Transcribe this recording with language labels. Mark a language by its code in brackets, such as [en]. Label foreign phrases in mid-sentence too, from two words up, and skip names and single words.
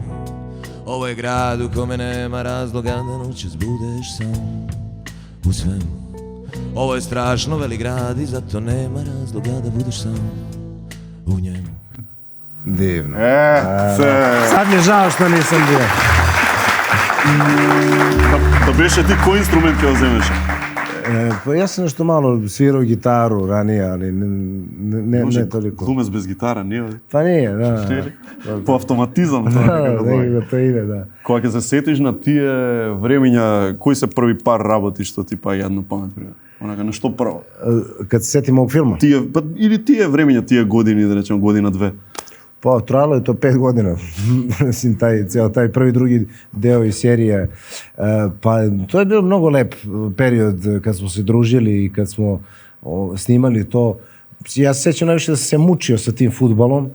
[sr] Ovo je grad u kome nema razloga da noćas budeš sam u svemu. Ovo je strašno velik grad i zato nema razloga da budeš sam u njemu. Divno. Sad mi je žao što nisam bio. [mk] Да беше ти кој инструмент ќе го земеш? [sr] Pa ja sam nešto malo svirao gitaru ranije, ali ne toliko. [mk] Глумец без гитара, не? [sr] Pa nije, da. [mk] По автоматизам тоа некако доаѓа. [sr] Nekako to ide, da. [mk] Кога ќе се сетиш на тие времења, кој се први пар работи што ти па јадно памет прво? Онака на што прво? [sr] Kad se setim ovog filma, [mk] Или тие времења, тие години, да речем година две. [sr] pa trajalo je to 5 godina. Mislim, taj prvi, drugi deo iz serije. Pa to je bio mnogo lep period kad smo se družili i kad smo snimali to. Ja se sjećam najviše da sam se mučio sa tim fudbalom.